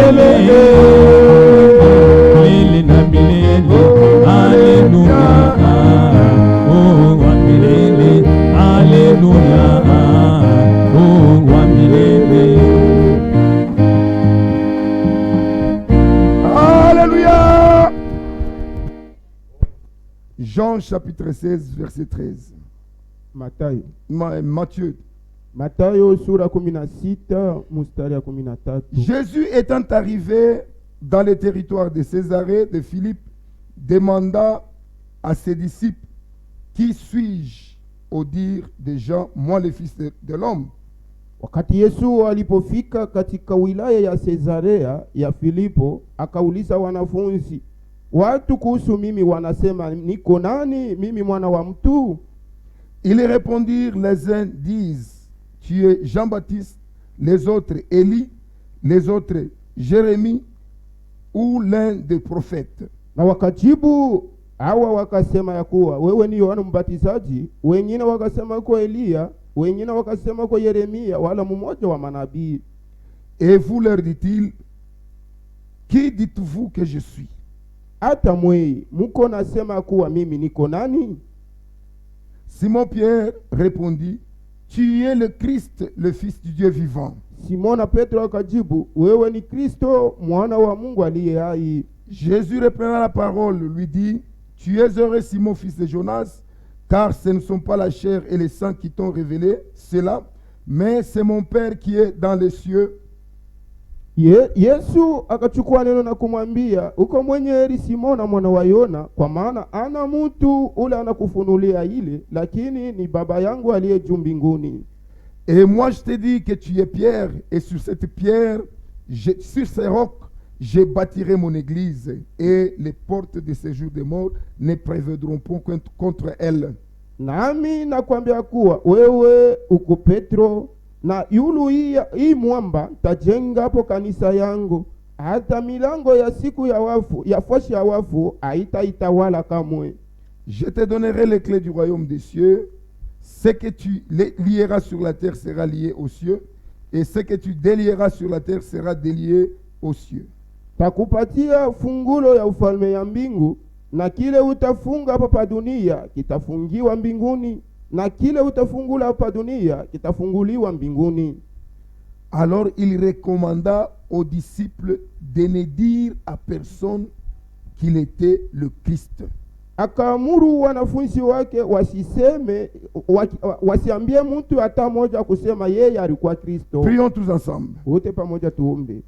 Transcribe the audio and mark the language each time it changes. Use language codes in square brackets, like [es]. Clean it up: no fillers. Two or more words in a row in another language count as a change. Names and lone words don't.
[sw] milele na milele. Haleluya. Oh, wa milele. Haleluya. Oh, wa milele. [fr] Alléluia. Jean chapitre 16 verset 13. [sw] Matayo [fr] Matthieu. [sw] Matayo sura 16 mstari ya 13. [fr] Jésus étant arrivé dans le territoire de Césarée de Philippe, demanda à ses disciples, qui suis-je au dire des gens, moi le fils de l'homme? [sw] Wakati Yesu alipofika katika wilaya ya Cesarea ya Filipo, akauliza wanafunzi, watu kuhusu mimi wanasema niko nani mimi mwana wa mtu? [fr] Ils répondirent, les uns disent, tu es Jean-Baptiste, les autres Élie, les autres Jérémie ou l'un des prophètes. [sw] Na wakajibu hawa wakasema ya kuwa wewe ni Yohana Mbatizaji, wengine wakasema kwa Elia, wengine wakasema kwa Yeremia wala mmoja wa manabii. [fr] Et vous leur dit-il, qui dites-vous que je suis? [sw] Hata mwei muko nasema kuwa mimi niko nani? [fr] Simon Pierre répondit, tu es le Christ, le Fils du Dieu vivant. [sw] Simona Petro akajibu, wewe ni Kristo mwana wa Mungu aliye hai. [fr] Jésus reprenant la parole lui dit, tu es heureux Simon fils de Jonas, car ce ne sont pas la chair et le sang qui t'ont révélé cela, mais c'est mon Père qui est dans les cieux. [sw] Yesu akachukua neno na kumwambia, uko mwenye heri Simona mwana wa Yona, kwa maana ana mtu ule anakufunulia ile, lakini ni Baba yangu aliye juu mbinguni. [fr] Et moi je te dis que tu es Pierre, et sur cette pierre, sur ces rocs, je bâtirai mon église, et les portes de ce jour de mort ne prévaudront point contre elle. [sw] Nami nakwambia kuwa wewe uko Petro, na yulu hii mwamba tajenga hapo kanisa yangu, hata milango ya siku ya wafu ya fashi ya wafu haitaitawala kamwe. [fr] Je te donnerai les clés du royaume des cieux. Ce que tu lieras sur la terre sera lié aux cieux, et ce que tu délieras sur la terre sera délié aux cieux. [sw] Takupatia fungulo ya ufalme ya mbingu, na kile utafunga hapa dunia kitafungiwa mbinguni, na kile utafungula hapa dunia kitafunguliwa mbinguni. [fr] Alors il recommanda aux disciples de ne dire à personne qu'il était le Christ. [sw] Akaamuru wanafunzi wake wasiambie mtu hata moja kusema yeye alikuwa Kristo. [fr] Prions tous ensemble. [sw] Wote pamoja tuombe.